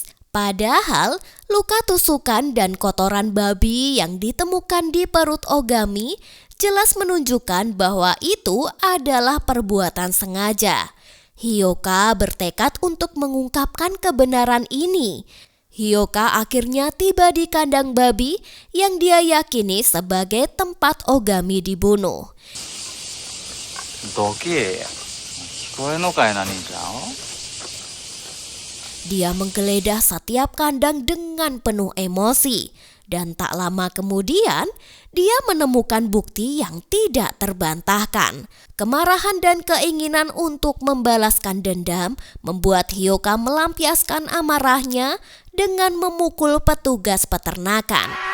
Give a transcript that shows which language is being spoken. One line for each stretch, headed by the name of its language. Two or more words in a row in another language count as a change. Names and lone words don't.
Indonesian: Padahal luka tusukan dan kotoran babi yang ditemukan di perut Ogami jelas menunjukkan bahwa itu adalah perbuatan sengaja. Hyoka bertekad untuk mengungkapkan kebenaran ini. Hyoka akhirnya tiba di kandang babi yang dia yakini sebagai tempat Ogami dibunuh.
Japanese: どけや。聞こえんのかいな、兄ちゃん。
Indonesian: Dia menggeledah setiap kandang dengan penuh emosi. Dan tak lama kemudian, dia menemukan bukti yang tidak terbantahkan. Kemarahan dan keinginan untuk membalaskan dendam membuat Hyoka melampiaskan amarahnya dengan memukul petugas peternakan.